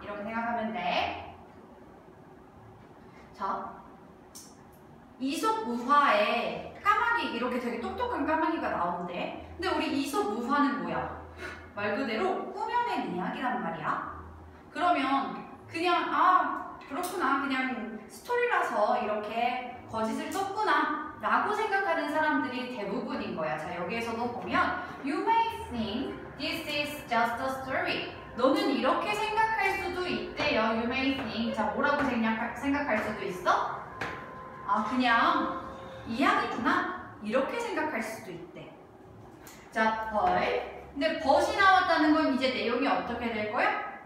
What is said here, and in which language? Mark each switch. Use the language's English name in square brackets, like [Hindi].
[Korean] 이렇게 생각하면 돼. 자, 이솝우화에 까마귀 이렇게 되게 똑똑한 까마귀가 나오는데, 근데 우리 이솝우화는 뭐야? 말 그대로 꾸며낸 이야기란 말이야. 그러면 그냥 그렇구나, 그냥 스토리라서 이렇게 거짓을 썼구나 라고 생각하는 사람들이 대부분인 거야. 자, 여기에서도 보면 [English] You may think this is just a story. [Korean] 너는 이렇게 생각할 수도 있대요. [English] You may think. [Korean] 자, 뭐라고 생각할 수도 있어? 그냥 이야기구나 이렇게 생각할 수도 있대. 자, 근데 but이 나왔다는 건 이제 내용이 어떻게 될 거야?